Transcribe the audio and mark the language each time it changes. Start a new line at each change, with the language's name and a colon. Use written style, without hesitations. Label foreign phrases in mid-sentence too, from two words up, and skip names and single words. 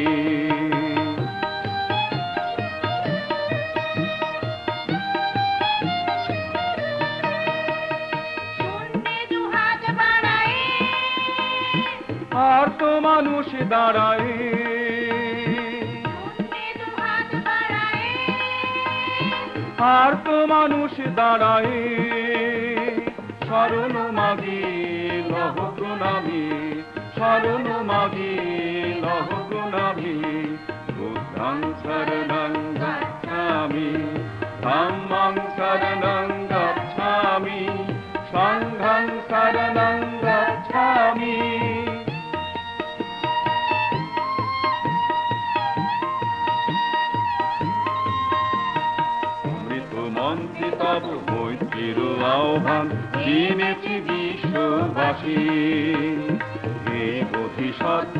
Bangla: আর তো মানুষ দাঁড়ায় আর তো মানুষ দাঁড়ায় শরণ মাগি লহ প্রণামী শরণ মাগি লহ প্রণামী
Pali: বুদ্ধং শরণং গচ্ছামি ধম্মং শরণং গচ্ছামি সংঘং শরণং গচ্ছামি
Bangla: মন্ত্রী তব মৈত্রীর আহ্বান জেনেছি বিশ্ববাসী হে বোধিসত্ত্ব